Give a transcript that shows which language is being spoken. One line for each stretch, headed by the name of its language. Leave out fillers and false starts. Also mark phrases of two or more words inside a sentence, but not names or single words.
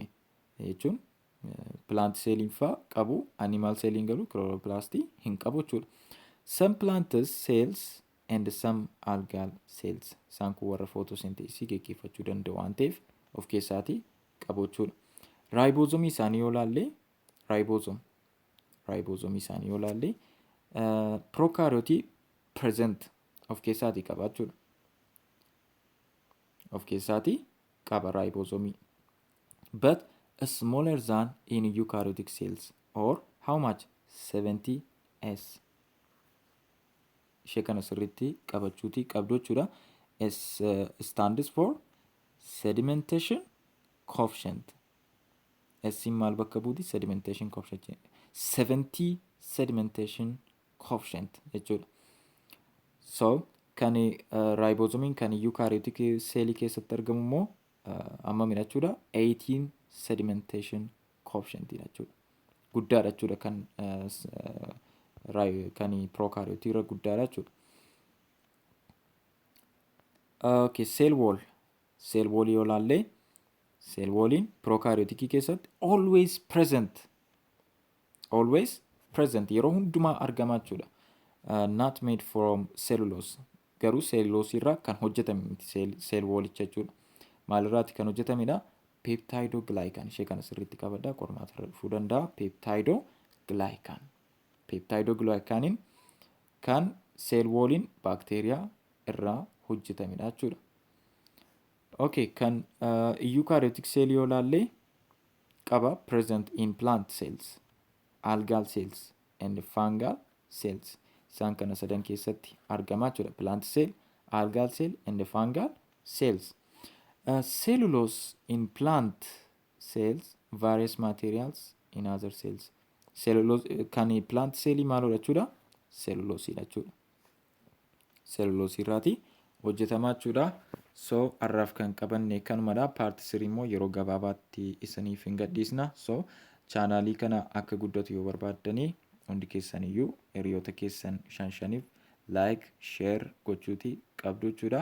Oromo: Jechuun
English: plant celliin
Oromo: faa qabu,
English: animal celliin
Oromo: garuu chloroplastii hin qabu jechuudha.
English: Some plant cells and some algal cells.
Oromo: Isaan kun warra photosynthesis gaggeeffachuu danda'u waan ta'eef of keessaatii qabu jechuudha. Ribosomii isaanii yoo ilaalle ribosomii isaanii yoo ilaalle prokaryotii present of keessaatii qaba jechuudha. Of keessaatii qaba ribosomii.
English: But smaller than in eukaryotic cells or how much? 70S.
Oromo: Ishee kana sirriitti qabachuutii qabdu jechuudha.
English: Stands for sedimentation coefficient.
Oromo: Siin maal bakka buuti?
English: Sedimentation coefficient. 70 sedimentation coefficient jechuudha.
Oromo: So kan ribosomiin kan eukaryotic seelii keessatti argamu immoo ammamidha jechuudha.
English: 18 sedimentation coefficient jechuudha.
Oromo: Guddaadha jechuudha kan prokaryotii irra guddaadha jechuudha.
English: Okay, cell wall. Cell wall
Oromo: yoo ilaalle
English: cell walliin
Oromo: prokaryotikii keessatti
English: always present. Always present
Oromo: yeroo hundumaa argamaa jechuudha.
English: Not made from cellulose.
Oromo: Garuu cellulose irraa kan hojjetame miti cell wallicha jechuudha. Maalirraati kan hojjetamedha?
English: Peptidoglycan.
Oromo: Ishee kana sirriitti qabadhaa qormaata irra dhufuu danda'a.
English: Peptidoglycan.
Oromo: Peptidoglycaniin kan
English: cell walliin
Oromo: baakteeriyaa irraa hojjetamedha jechuudha.
English: Okay, kan eukaryotic cell
Oromo: yoo ilaalle qaba
English: present in plant cells, algal cells and fungal cells.
Oromo: Isaan kana sadan keessatti argamaa jechuudha.
English: Plant cell, algal cell and fungal cells. Cellulose in plant cells, various materials in other cells.
Oromo: Cellulose kan
English: plant cellii
Oromo: maalodha jechuudha? Cellulose jechuudha. Cellulose irraati hojjetamaa jechuudha. So har'aaf kan qabanne kanumadha. Paartii 3 immoo yeroo gabaabaatti isiniif hin gadhiisna. So chaanaalii kana akka guddatu yoo barbaaddanii hundi keessaniyyuu hiriyoota keessan shaniif
English: like, share
Oromo: gochuuti qabdu jechuudha.